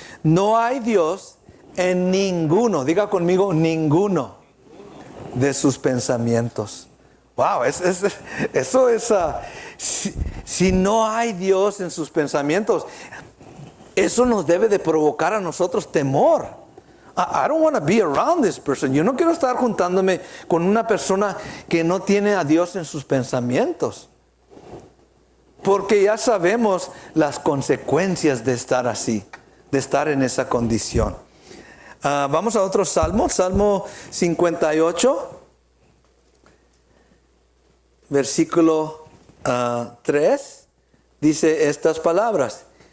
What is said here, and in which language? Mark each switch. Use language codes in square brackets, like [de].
[es] no hay Dios en ninguno, diga conmigo, ninguno de sus pensamientos. Wow, eso es, si no hay Dios en sus pensamientos, eso nos debe de provocar a nosotros temor. [en] I don't want to be around this person. [es] Yo no quiero estar juntándome con una persona que no tiene a Dios en sus pensamientos. Porque ya sabemos las consecuencias de estar así, de estar en esa condición. Vamos a otro salmo, Salmo 58, versículo 3, dice estas palabras.